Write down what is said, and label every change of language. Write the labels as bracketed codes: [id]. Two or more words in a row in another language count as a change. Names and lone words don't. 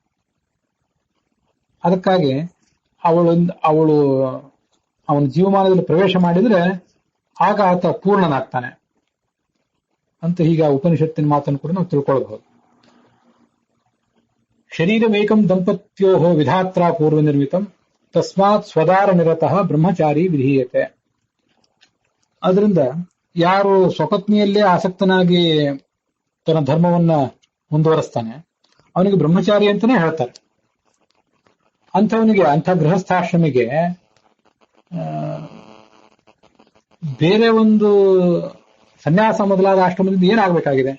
[kn] ಅದಕ್ಕಾಗಿ ಅವಳು ಅವನ ಜೀವಮಾನದಲ್ಲಿ ಪ್ರವೇಶ ಮಾಡಿದ್ರೆ ಆಗ ಆತ ಪೂರ್ಣನಾಗ್ತಾನೆ ಅಂತ ಹೀಗೆ ಉಪನಿಷತ್ತಿನ ಮಾತನ್ನು ಕೂಡ ನಾವು ತಿಳ್ಕೊಳ್ಬಹುದು. [sa] ಶರೀರಮೇಕಂ ದಂಪತ್ಯೋ ವಿಧಾತ್ರ ಪೂರ್ವ ನಿರ್ಮಿತಂ ತಸ್ಮಾತ್ ಸ್ವದಾರ ನಿರತಃ ಬ್ರಹ್ಮಚಾರಿ ವಿಧೀಯತೆ. [kn] ಅದರಿಂದ ಯಾರು ಸ್ವಪತ್ನಿಯಲ್ಲೇ ಆಸಕ್ತನಾಗಿ ತನ್ನ ಧರ್ಮವನ್ನ ಮುಂದುವರಿಸ್ತಾನೆ ಅವನಿಗೆ ಬ್ರಹ್ಮಚಾರಿ ಅಂತಾನೆ ಹೇಳ್ತಾರೆ. ಅಂಥವನಿಗೆ, ಅಂಥ ಗೃಹಸ್ಥಾಶ್ರಮಿಗೆ ಬೇರೆ ಒಂದು ಸನ್ಯಾಸ ಮೊದಲಾದ ಆಶ್ರಮದಿಂದ ಏನಾಗಬೇಕಾಗಿದೆ?